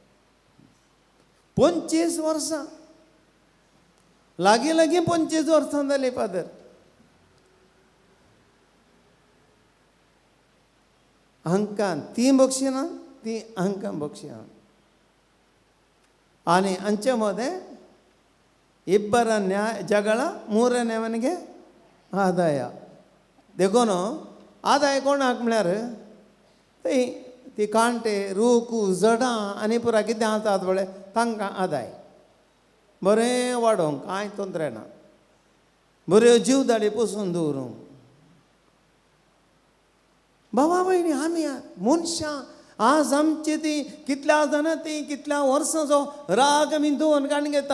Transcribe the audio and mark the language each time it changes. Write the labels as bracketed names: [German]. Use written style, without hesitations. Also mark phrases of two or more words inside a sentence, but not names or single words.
[Konkani] 25 वर्सां, लागीं लागीं 25 वर्सां जालीं फादर. हांकां ती बक्षिना, ती हांकां बक्षिना. आनी हांचे मदें [Kannada] ಇಬ್ಬರ ಜಗಳ, ಮೂರನೇವನಿಗೆ ಆದಾಯ. [Konkani] देखून आदाय कोणाक म्हळ्यार थंय ती कांटे, रूख, जडां आनी पुराय कितें आसात पळय तांकां आदाय. बरें वाडोवंक कांय तोंदरे ना. बऱ्यो जीवदाडी पसून दवरूंक. भावा भयणी, आमी मनशां आज आमची ती कितल्या जाणां ती कितल्या वर्सांचो राग आमी दवरून काण घेता.